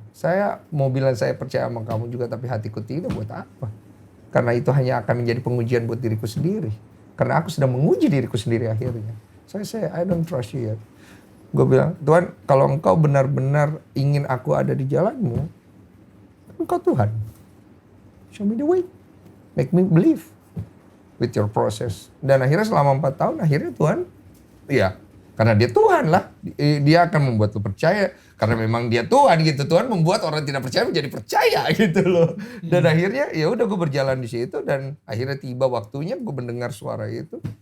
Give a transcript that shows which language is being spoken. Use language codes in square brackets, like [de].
[id] Saya mau bilang saya percaya sama kamu juga, tapi hatiku tidak, buat apa? Karena itu hanya akan menjadi pengujian buat diriku sendiri. Karena aku sedang menguji diriku sendiri akhirnya. Saya [en] I don't trust you yet. [id] Gue bilang, Tuhan kalau engkau benar-benar ingin aku ada di jalanmu, engkau Tuhan. [en] Show me the way. Make me believe with your process. [id] Dan akhirnya selama 4 tahun, akhirnya Tuhan, ya karena dia Tuhan lah. Dia akan membuat lu percaya. Karena memang dia Tuhan gitu. Tuhan membuat orang tidak percaya menjadi percaya gitu loh. Dan akhirnya ya udah gue berjalan di situ. Dan akhirnya tiba waktunya gue mendengar suara itu.